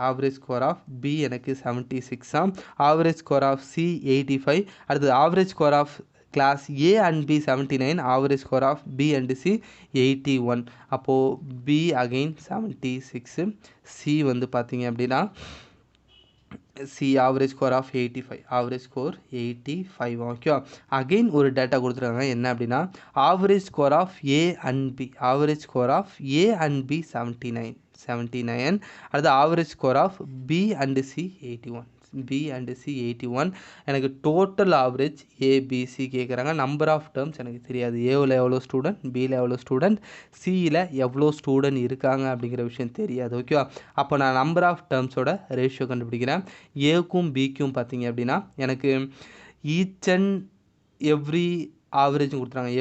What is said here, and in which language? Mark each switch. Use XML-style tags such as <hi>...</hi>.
<en>Average score of B</en> <ta>எனக்கு 76 ஆம்.</ta> <en>Average score of C 85. அடுத்து average score of class A and B 79. Average score of B and C 81. அப்போது B again 76. C</en> <ta>வந்து பார்த்தீங்க அப்படின்னா</ta> <en>C average score of 85. Average score 85.</en> <ta>Okay, again ஒரு data கொடுத்துருக்காங்க. என்ன அப்படின்னா</ta> <en>average score of A and B. Average score of A and B 79. அடுத்து average score of B and C 81. B and C 81.</en> <ta>எனக்கு total average ABC கேட்குறாங்க. Number of terms எனக்கு தெரியாது. ஏவில் எவ்வளோ ஸ்டூடெண்ட், பியில் எவ்வளோ ஸ்டூடெண்ட், சியில் எவ்வளோ ஸ்டூடெண்ட் இருக்காங்க அப்படிங்கிற விஷயம் தெரியாது. ஓகேவா? அப்போ நான் நம்பர் ஆஃப் டேர்ம்ஸோட ரேஷியோ கண்டுபிடிக்கிறேன். ஏக்கும் பிக்கும் பார்த்தீங்க அப்படின்னா எனக்கு ஈச் அண்ட் எவ்ரி ஆவரேஜ் கொடுத்துறாங்க.</ta>